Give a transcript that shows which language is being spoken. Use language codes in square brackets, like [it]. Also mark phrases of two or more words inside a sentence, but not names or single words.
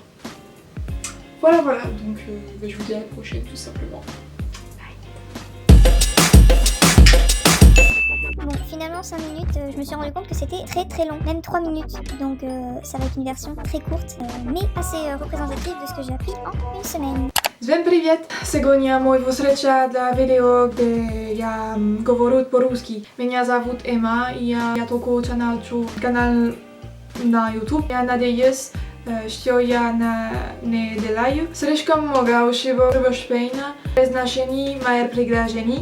[fr] Voilà, donc je vous dis à la prochaine tout simplement. Bon, finalement 5 minutes, je me suis rendu compte que c'était très long, même 3 minutes. Donc ça va être une version très courte, mais assez représentative de ce que j'ai appris en une semaine. [ru] Всем привет! Сегодня мой встреча для видео, где я говорю по-русски. Меня зовут Эмма, и я только начинаю канал на YouTube. Я надеюсь, что я не делаю. Слишком много всего шпейна, произношений моих предложений.